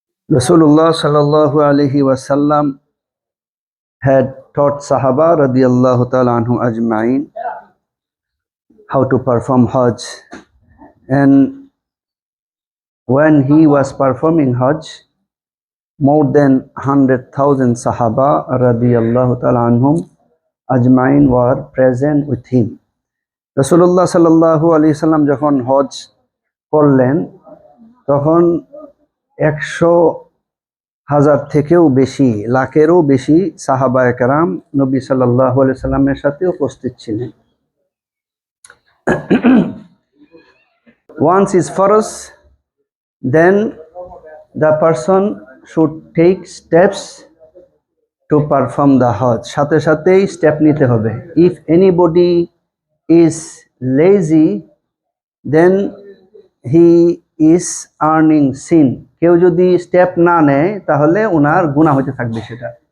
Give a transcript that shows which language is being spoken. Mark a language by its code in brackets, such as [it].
[en] Rasulullah sallallahu alaihi wasallam had taught Sahaba radiyallahu ta'ala anhu ajma'in how to perform Hajj, and when he was performing Hajj, more than 100,000 Sahaba radiyallahu ta'ala anhum ajma'in were present with him. [bn] Rasulullah sallallahu alaihi wasallam যখন হজ করলেন তখন 100,000 থেকেও বেশি, লাখেরও বেশি সাহাবায়ে কেরাম নবী সাল্লাল্লাহু আলাইহি সাল্লামের সাথে উপস্থিত ছিলেন। [en] Once is farz, then the person should take steps to perform the Hajj. [bn] সাথে সাথেই স্টেপ নিতে হবে। [en] If anybody is lazy, then he is earning sin. [bn] কেউ যদি স্টেপ না নেয় তাহলে ওনার গুনাহ হতে থাকবে সেটা।